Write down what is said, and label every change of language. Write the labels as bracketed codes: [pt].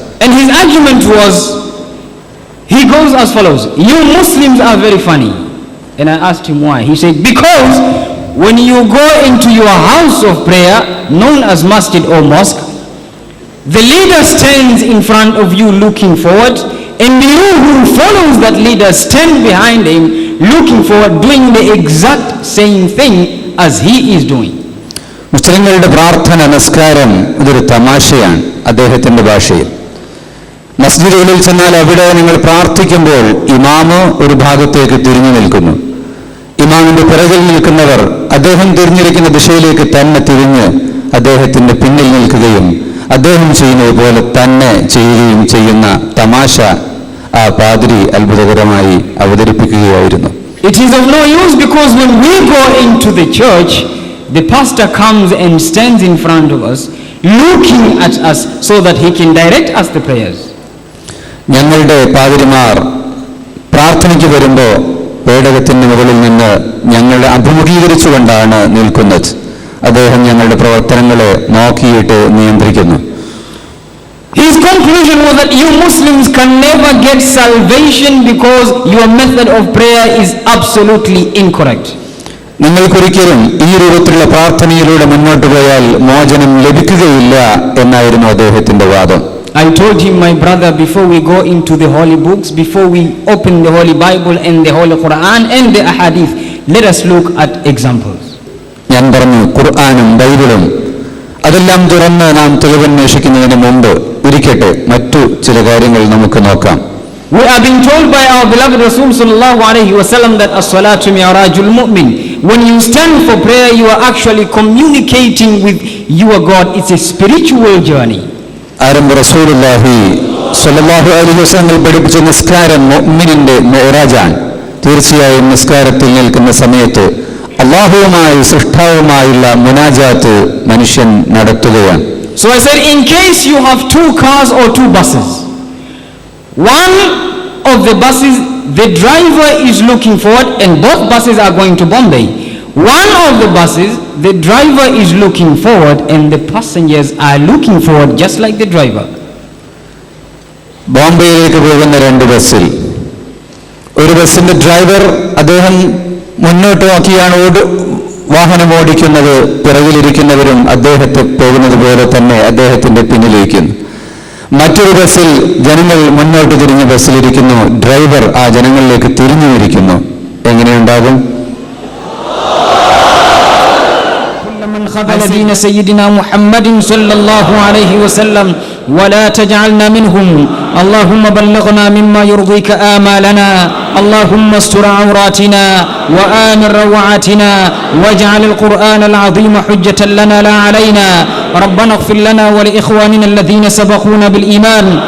[en] And his argument was, he goes as follows: you Muslims are very funny. And I asked him why. He said, because when you go into your house of prayer known as masjid or mosque, the leader stands in front of you looking forward, and you who follows that leader stand behind him looking forward, doing the exact same thing as he is doing. [ml] മുസ്ലിങ്ങളുടെ പ്രാർത്ഥന നിസ്കാരം ഇതൊരു തമാശയാണ് അദ്ദേഹത്തിന്റെ ഭാഷയിൽ. മസ്ജിദുകളിൽ ചെന്നാൽ അവിടെ നിങ്ങൾ പ്രാർത്ഥിക്കുമ്പോൾ ഇമാമ് ഒരു ഭാഗത്തേക്ക് തിരിഞ്ഞു നിൽക്കുന്നു. ഇമാമിന്റെ പിറകിൽ നിൽക്കുന്നവർ അദ്ദേഹം തിരിഞ്ഞിരിക്കുന്ന ദിശയിലേക്ക് തന്നെ തിരിഞ്ഞ് അദ്ദേഹത്തിന്റെ പിന്നിൽ നിൽക്കുകയും അദ്ദേഹം ചെയ്യുന്നത് പോലെ തന്നെ ചെയ്യുകയും ചെയ്യുന്ന തമാശ ആ പാദ്രി അത്ഭുതകരമായി അവതരിപ്പിക്കുകയായിരുന്നു. [en] It is of no use because when we go into the church, the pastor comes and stands in front of us looking at us so that he can direct us the prayers. [ml] ഞങ്ങളുടെ പാതിരിമാർ പ്രാർത്ഥനയ്ക്ക് വരുമ്പോൾ പേടകത്തിന് മുകളിൽ നിന്ന് ഞങ്ങളെ അഭിമുഖീകരിച്ചുകൊണ്ടാണ് നിൽക്കുന്നത്. അദ്ദേഹം ഞങ്ങളുടെ പ്രവർത്തനങ്ങളെ നോക്കിയിട്ട് നിയന്ത്രിക്കുന്നു. [en] His conclusion was that you Muslims can never get salvation because your method of prayer is absolutely incorrect. [ml] നിങ്ങൾക്കൊരിക്കലും ഈ രൂപത്തിലുള്ള പ്രാർത്ഥനയിലൂടെ മുന്നോട്ട് പോയാൽ മോചനം ലഭിക്കുകയില്ല എന്നായിരുന്നു അദ്ദേഹത്തിന്റെ വാദം. [en] I told him, my brother, before we go into the holy books, before we open the Holy Bible and the Holy Quran and the Ahadith, let us look at examples. [ml] ഞാൻ പറഞ്ഞു, ഖുർആനും ബൈബിളും അതെല്ലാം തുറന്ന് നാം തെളിവന്വേഷിക്കുന്നതിന് മുമ്പ് ഇരിക്കട്ടെ, മറ്റു ചില കാര്യങ്ങൾ നമുക്ക് നോക്കാം. [en] We are being told by our beloved Rasul sallallahu alaihi wasallam that [ar] as-salatu mi'rajul mu'min. [en] When you stand for prayer, you are actually communicating with your God. It's a spiritual journey. [ml] ആരംഭ റസൂലുള്ളാഹി സ്വല്ലല്ലാഹു അലൈഹി വസല്ലം പഠിപ്പിച്ച നിസ്കാരം മുഅ്മിനിന്റെ മിഅ്റാജാണ്. തീർച്ചയായും നിസ്കാരത്തിൽ നിൽക്കുന്ന സമയത്ത് അല്ലാഹുവുമായി സൃഷ്ടാവുമായുള്ള മുനാജാത്ത് മനുഷ്യൻ നടത്തുകയാണ്. [en] So I said, in case you have 2 cars or 2 buses, one of the buses the driver is looking forward and both buses are going to Bombay. One of the buses the driver is looking forward and the passengers are looking forward just like the driver. [ml] ബോംബെയിലേക്ക് പോകുന്ന 2 ബസ്സിൽ ഒരു ബസ്സിന്റെ driver അദ്ദേഹം മുന്നോട്ട് നോക്കിയാണ് വാഹനം ഓടിക്കുന്നത്. പിറകിലിരിക്കുന്നവരും അദ്ദേഹത്തെ പോകുന്നത് പോലെ തന്നെ അദ്ദേഹത്തിന്റെ പിന്നിലിരിക്കുന്നു. മറ്റൊരു ബസ്സിൽ ജനങ്ങൾ മുന്നോട്ട് തിരിഞ്ഞ് ബസ്സിലിരിക്കുന്നു. ഡ്രൈവർ ആ ജനങ്ങളിലേക്ക് തിരിഞ്ഞുമിരിക്കുന്നു. എങ്ങനെയുണ്ടാകും? [ar] دين سيدنا محمد صلى الله عليه وسلم ولا تجعلنا منهم اللهم بلغنا مما يرضيك آمالنا اللهم استر عوراتنا وآمن روعاتنا واجعل القرآن العظيم حجة لنا لا علينا ربنا اغفر لنا ولإخواننا الذين سبقونا بالإيمان